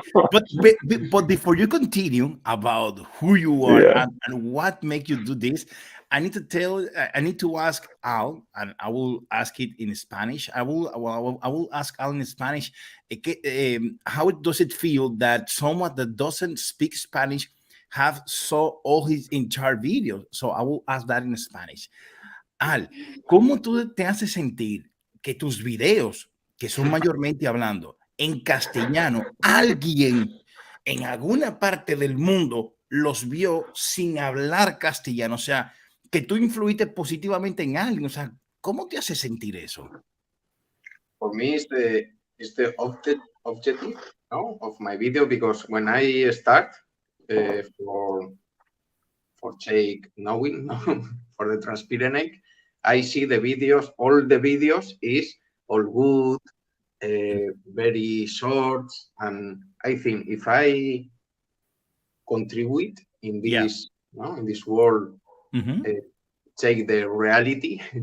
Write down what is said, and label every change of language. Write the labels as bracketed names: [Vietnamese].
[English] But before you continue about who you are and what make you do this, I need to ask Al, and I will ask it in Spanish. I will ask Al in Spanish. How does it feel that someone that doesn't speak Spanish have saw all his entire videos? So I will ask that in Spanish. [Spanish] Al, ¿cómo tú te haces sentir que tus videos, que son mayormente hablando en castellano, alguien en alguna parte del mundo los vio sin hablar castellano? O sea, que tú influiste positivamente en alguien. O sea, ¿cómo te hace sentir eso? [English] For me, it's the objective of my video, because when I start for take knowing for the Transpirenec, I see the videos. All the videos is all good, very short, and I think if I contribute in this, in this world, take the reality,